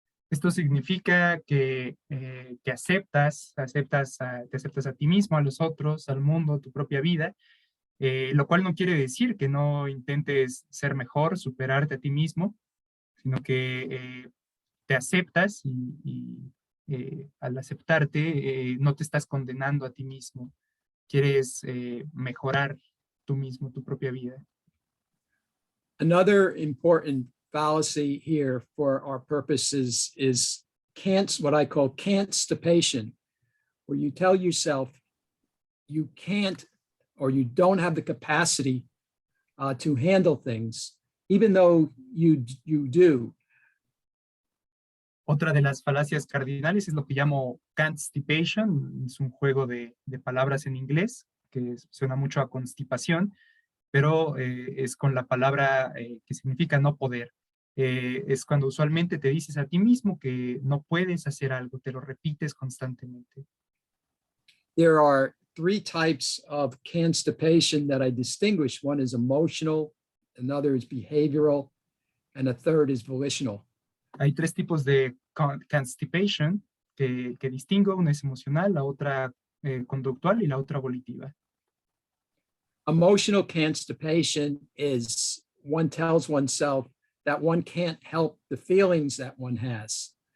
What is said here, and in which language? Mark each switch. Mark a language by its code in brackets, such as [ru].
[es] Esto significa que te aceptas a ti mismo, a los otros, al mundo, tu propia vida, lo cual no quiere decir que no intentes ser mejor, superarte a ti mismo, sino que te aceptas y al aceptarte no te estás condenando a ti mismo, quieres mejorar tú mismo, tu propia vida. [en] Another important fallacy here for our purposes is what I call constipation, where you tell yourself you can't or you don't have the capacity to handle things, even though you do. [es] Otra de las falacias cardinales es lo que llamo constipation, es un juego de palabras en inglés que suena mucho a constipación, pero es con la palabra que significa no poder. Es cuando usualmente te dices a ti mismo que no puedes hacer algo, te lo repites constantemente. [en] There are three types of constipation that I distinguish. One is emotional, another is behavioral, and a third is volitional. [es] Hay tres tipos de constipation que distingo, una es emocional, la otra conductual y la otra volitiva. [en] Emotional constipation is one tells oneself that one can't help the feelings that one has.